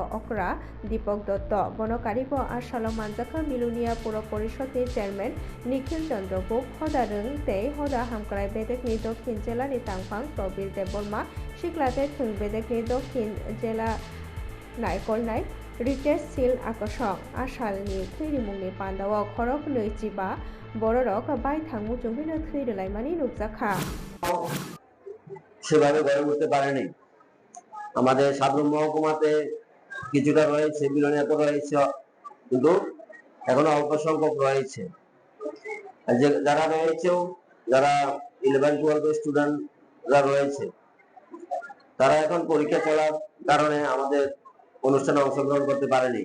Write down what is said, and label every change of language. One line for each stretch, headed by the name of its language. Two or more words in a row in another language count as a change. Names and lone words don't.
Kok Borok: Okra Dipok Dotto Bonokaribo Ashalo Manjaka Bilunia Puro Porishod ni Chairman Nikhil Chandra Guk Hoda Rung Tei Hoda Hamkrai Bedek ni Dokhin Jela ni Tangpang Tobir Debolma Shiklate Thungbedek ni Dokhin Jela Naikol Nai Ritesh Sil Akashok Ashalni Thirimungni Pandao Khorok Noichiba Bororok Bai Thangmu Jungbino Thirilai Nukjaka
Bangla: সেভাবে গড়ে উঠতে পারেনি। আমাদের সাধারণ মহকুমাতে কিছুটা রয়েছে, বিলোনিয়াতে রয়েছে, কিন্তু এখনো অল্প সংখ্যক রয়েছে। যারা রয়েছেও, যারা 11-12 স্টুডেন্টরা রয়েছে, তারা এখন পরীক্ষা চলার কারণে আমাদের অনুষ্ঠানে অংশগ্রহণ করতে পারেনি।